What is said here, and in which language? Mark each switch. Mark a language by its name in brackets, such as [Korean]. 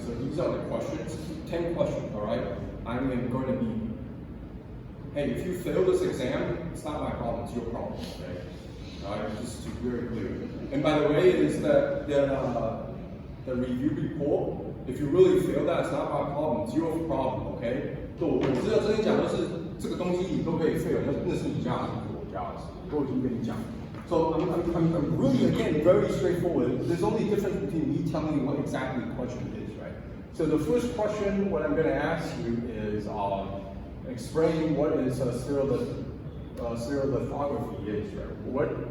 [English] So these are the questions, 10 questions, alright? I'm going to be, hey, if you fail this exam, it's not my problem, it's your problem, okay? Alright, just to be very clear. And by the way, is that the review report, if you really feel that, it's not my problem, it's your problem, okay? [Chinese] 就我知道真的讲就是这个东西你都可以 fail，那是你家的事，不是我家的事，我已经跟你讲。 [English] So I'm really again very straightforward. There's only a difference between me telling you what exactly the question is, right? So the first question, what I'm going to ask you is explain what is stereolithography is, right?